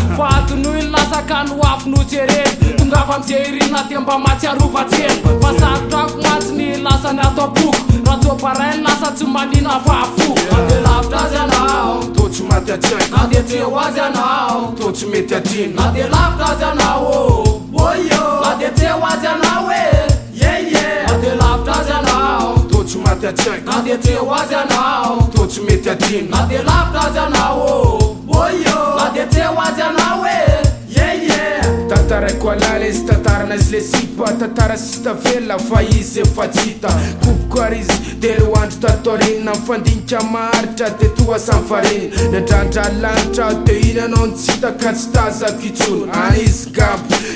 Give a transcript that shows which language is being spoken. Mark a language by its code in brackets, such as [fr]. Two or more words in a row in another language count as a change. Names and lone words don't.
[mg] Fa ato noho ny lasa ka no afo no jereny. Tonga avy am'izay irina dia mba mahatsiarova tseny. Fa sarotra ako matsy ny lasa ny ato am-poko. Raha tsy ho barainy lasa tsy manina fa fo. Na dia lavitra azy ianao, Tô tsy maty an-tsaina. na dia tsy eo azy ianao, Tô tsy mety adino. na dia lavitra azy ianao, oh, oh, oh. Na dia tsy eo azy ianao, eh. [en] Yeah, yeah. [mg] Na dia lavitra azy ianao, Toa tsy maty an-tsaiko. na dia tsy ho azy ianao, Toa tsy mety adino. na dia lavitra azy ianao, oh. Oh, yo. Na dia tsy ho azy ianao, eh. [en] Yeah, yeah. [mg] Tantaraiko alala izy, tantarana izy le sipa. Tantara sista velona fa izy efa tsy hita. Kopiko ary izy, telo andro tato aoriana. Mifandinika maharitra, dia toa samy fariny. Nandrandra lanitra, dia iny anao no tsy hita ka tsy tazako intsony. Any izy gabo.